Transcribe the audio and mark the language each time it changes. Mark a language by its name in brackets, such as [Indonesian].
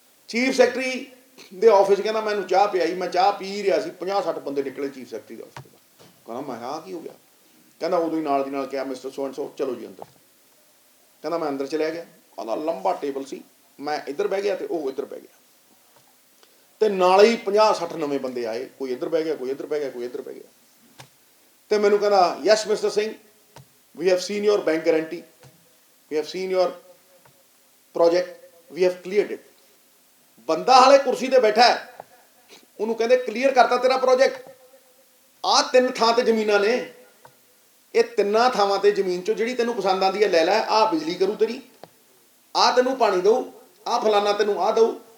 [Punjabi] Chief secretary ਦੇ office ਕਹਿੰਦਾ ਮੈਨੂੰ ਚਾਹ ਪਿਆਈ, ਮੈਂ ਚਾਹ ਪੀ ਰਿਹਾ ਸੀ, 50-60 ਬੰਦੇ ਨਿਕਲੇ ਚੀਫ ਸੈਕਟਰੀ ਦੇ ਆਫਿਸ ਤੋਂ। ਕਹਿੰਦਾ ਮੈਂ ਕਿਹਾ ਕੀ ਹੋ ਗਿਆ? ਕਹਿੰਦਾ ਉਦੋਂ ਹੀ ਨਾਲ ਦੀ ਨਾਲ ਕਿਹਾ [English] mister so and so [Punjabi] ਚਲੋ ਜੀ ਅੰਦਰ। ਕਹਿੰਦਾ ਮੈਂ ਅੰਦਰ ਚਲਿਆ ਗਿਆ। ਕਹਿੰਦਾ ਲੰਬਾ ਟੇਬਲ ਸੀ, ਮੈਂ ਇੱਧਰ ਬਹਿ ਗਿਆ ਤੇ ਉਹ ਇੱਧਰ ਬਹਿ ਗਿਆ ਤੇ ਨਾਲ ਹੀ 50-60 ਨਵੇਂ ਬੰਦੇ ਆਏ, ਕੋਈ ਇੱਧਰ ਬਹਿ ਗਿਆ, ਕੋਈ ਇੱਧਰ ਬਹਿ ਗਿਆ, ਕੋਈ ਇੱਧਰ ਬਹਿ ਗਿਆ। ਤੇ ਮੈਨੂੰ ਕਹਿੰਦਾ [English] Yes mister Singh, we have seen your bank guarantee, we have seen your project, we have cleared it। [Punjabi] ਬੰਦਾ ਹਾਲੇ ਕੁਰਸੀ ਤੇ ਬੈਠਾ ਹੈ, ਉਹਨੂੰ ਕਹਿੰਦੇ ਕਲੀਅਰ ਕਰਤਾ ਤੇਰਾ ਪ੍ਰੋਜੈਕਟ। ਆਹ 3 ਥਾਂ ਤੇ ਜ਼ਮੀਨਾਂ ਨੇ, ਇਹ 3 ਥਾਵਾਂ ਤੇ ਜ਼ਮੀਨ ਚੋਂ ਜਿਹੜੀ ਤੈਨੂੰ ਪਸੰਦ ਆਉਂਦੀ ਹੈ ਲੈ ਲੈ। ਆਹ ਬਿਜਲੀ ਕਰੂ ਤੇਰੀ, ਆਹ ਤੈਨੂੰ ਪਾਣੀ ਦਊ, ਆਹ ਫਲਾਨਾ ਤੈਨੂੰ ਆਹ ਦਊ।